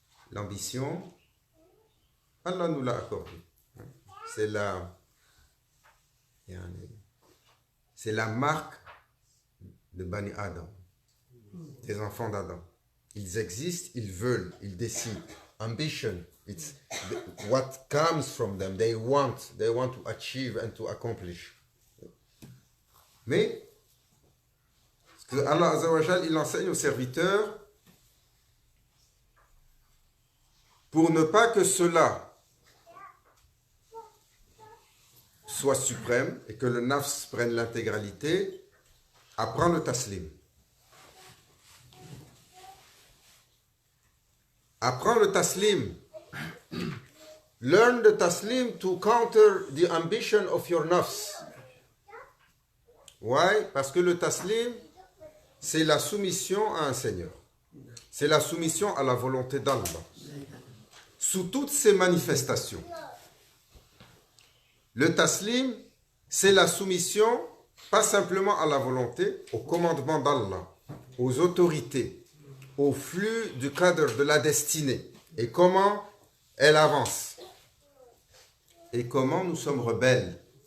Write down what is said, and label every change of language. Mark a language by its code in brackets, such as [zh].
[fr] L'ambition, Allah nous l'a accordé. C'est la marque de Bani Adam, des enfants d'Adam. Ils existent, ils veulent, ils décident. [en] Ambition, it's what comes from them. They want to achieve and to accomplish. [fr] Mais, ce que Allah Azza wa Jal, il enseigne aux serviteurs, pour ne pas que cela soit suprême et que le nafs prenne l'intégralité, apprends le taslim. Apprends le taslim. [en] Learn the taslim to counter the ambition of your nafs. Why? [fr] Parce que le taslim, c'est la soumission à un Seigneur. C'est la soumission à la volonté d'Allah. Sous toutes ses manifestations. Le taslim, c'est la soumission, pas simplement à la volonté, au commandement d'Allah, aux autorités, au flux du cadre de la destinée, et comment elle avance, et comment nous sommes rebelles.